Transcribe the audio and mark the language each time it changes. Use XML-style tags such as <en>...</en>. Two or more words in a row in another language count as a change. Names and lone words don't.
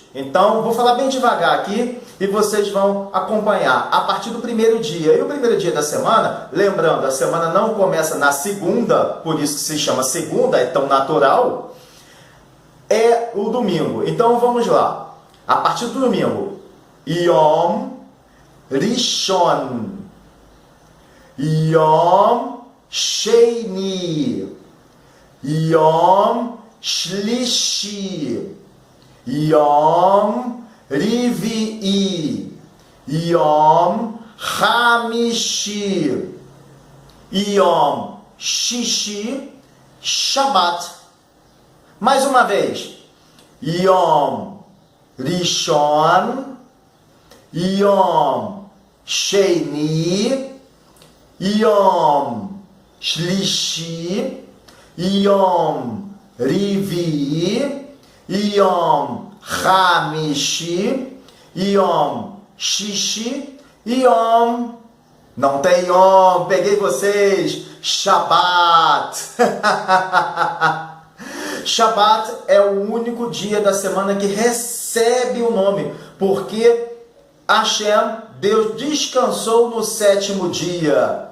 <pt>Então, vou falar bem devagar aqui e vocês vão acompanhar a partir do primeiro dia. E o primeiro dia da semana, lembrando, a semana não começa na segunda, por isso que se chama segunda, é tão natural, é o domingo. Então, vamos lá. A partir do domingo,</pt> <he>יום ראשון, יום שני, יום שלישי, יום רביעי, יום חמישי, יום שישי, שבת.</he> <pt>Mais uma vez.</pt> <he>יום ראשון, יום שני, יום שלישי, יום רביעי, יום חמישי, יום שישי, יום...</he> <pt>Não tem Yom, peguei vocês! Shabbat! Shabbat é o único dia da semana que recebe o nome, porque Hashem, Deus, descansou no 7º dia.</pt>